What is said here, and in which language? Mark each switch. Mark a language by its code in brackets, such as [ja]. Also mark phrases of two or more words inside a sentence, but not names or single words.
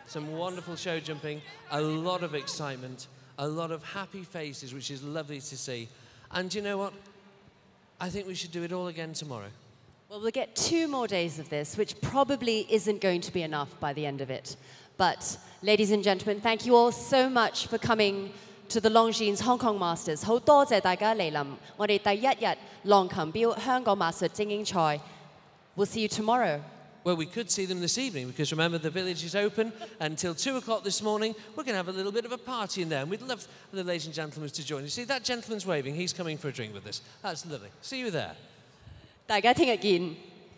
[en] some wonderful show jumping, a lot of excitement, a lot of happy faces, which is lovely to see. And you know what? I think we should do it all again tomorrow. Well, we'll get 2 more days of this, which probably isn't going to be enough by the end of it. But, ladies and gentlemen, thank you all so much for coming to the Longines Hong Kong Masters. [yue] 好多謝大家嚟臨我哋第一日浪琴標香港馬術精英賽。 [en] We'll see you tomorrow. Well, we could see them this evening because remember the village is open until 2 o'clock this morning. We're going to have a little bit of a party in there and we'd love the ladies and gentlemen to join. You see, that gentleman's waving. He's coming for a drink with us. That's lovely. See you there. [yue] 大家聽日見。